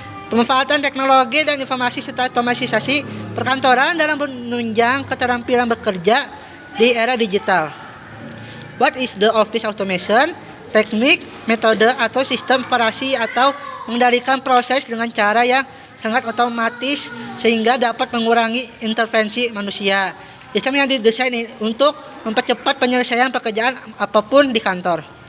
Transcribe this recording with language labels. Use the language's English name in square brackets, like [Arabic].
[Indonesian] Pemanfaatan teknologi dan informasi serta otomatisasi perkantoran dalam menunjang keterampilan bekerja di era digital. [English] What is the office automation? [Indonesian] Teknik, metode, atau sistem operasi atau mengendalikan proses dengan cara yang sangat otomatis sehingga dapat mengurangi intervensi manusia. Sistem yang didesain untuk mempercepat penyelesaian pekerjaan apapun di kantor.